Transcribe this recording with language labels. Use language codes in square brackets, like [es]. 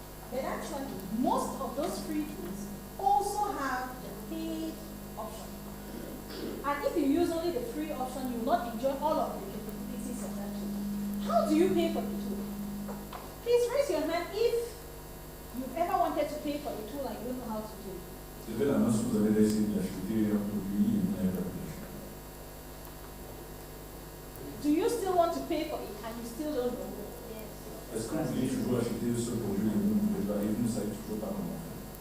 [en] But actually, most of those free tools also have the paid option. And if you use only the free option, you will not enjoy all of the capabilities of that tool. How do you pay for the tool? Please raise your hand if you've ever wanted to pay for the tool and you don't know how to do it. [fr] Levez la main si vous avez essayé d'acheter un produit et vous n'avez pas pu. [en] Do you still want to pay for it and you still don't know? Yes. [fr] Est-ce que vous voulez toujours acheter ce produit et vous ne pouvez pas, et vous ne savez toujours pas comment faire?